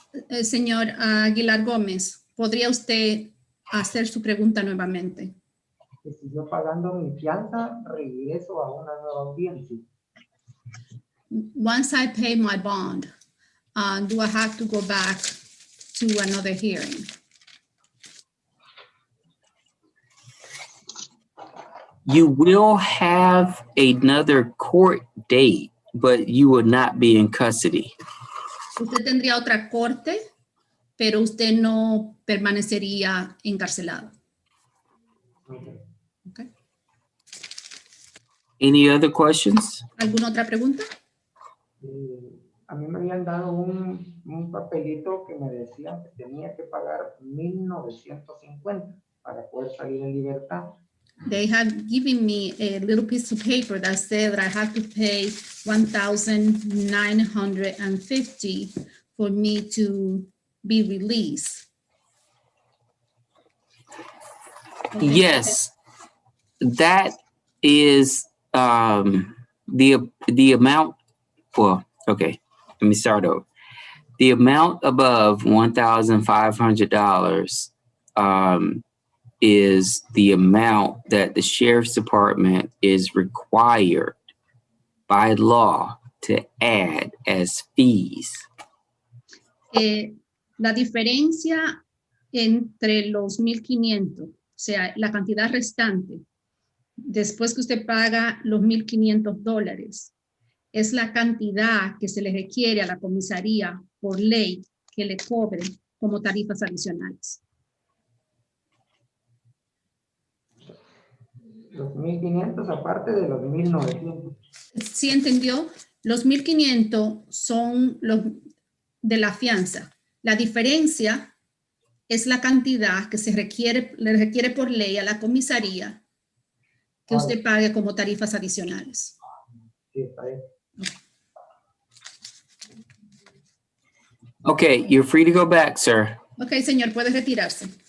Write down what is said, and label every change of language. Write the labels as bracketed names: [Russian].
[Spanish] Señor Aguilar Gómez, ¿podría usted hacer su pregunta nuevamente? Que si yo pagando mi fianza, regreso a una nueva audiencia. [English] Once I pay my bond, do I have to go back to another hearing? You will have another court date, but you will not be in custody. [Spanish] Usted tendría otra corte, pero usted no permanecería encarcelado. [English] Okay. Any other questions? [Spanish] ¿Alguna otra pregunta? A mí me habían dado un papelito que me decía que tenía que pagar 1,950 para poder salir en libertad. [English] They have given me a little piece of paper that said that I have to pay $1,950 for me to be released. Okay. Yes, that is the amount. Well, okay, let me start over. The amount above $1,500 is the amount that the sheriff's department is required by law to add as fees. [Spanish] La diferencia entre los 1,500, o sea, la cantidad restante, después que usted paga los $1,500, es la cantidad que se le requiere a la comisaría por ley que le cobre como tarifas adicionales. Los 1,500 aparte de los 1,900. ¿Sí entendió? Los 1,500 son los de la fianza. La diferencia es la cantidad que le requiere por ley a la comisaría que usted pague como tarifas adicionales. Sí, está bien. [English] Okay, you're free to go back, sir. [Spanish] Ok, señor, puede retirarse.